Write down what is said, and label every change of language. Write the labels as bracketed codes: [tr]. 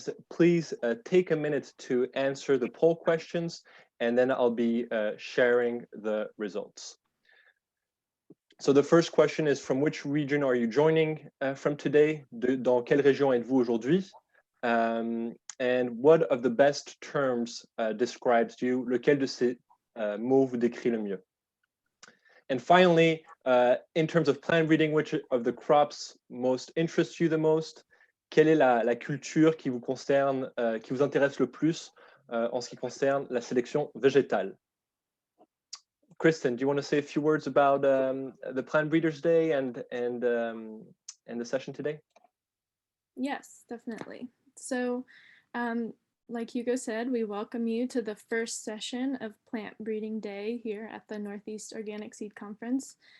[en] Please take a minute to answer the poll questions, and then I'll be sharing the results. So the first question is, from which region are you joining from today? [fr] Dans quelle région êtes-vous aujourd'hui? [en] And what of the best terms describes you? [fr] Lequel de ces mots vous décrit le mieux? [en] And finally, in terms of plant breeding, which of the crops most interests you the most? [fr] Quelle est la culture qui vous concerne, qui vous intéresse le plus en ce qui concerne la sélection végétale? [en] Kristen, do you want to say a few words about the Plant Breeders Day and the session today? Yes, definitely. So, like Hugo said, we welcome you to the first session of Plant Breeding Day here at the Northeast Organic Seed Conference.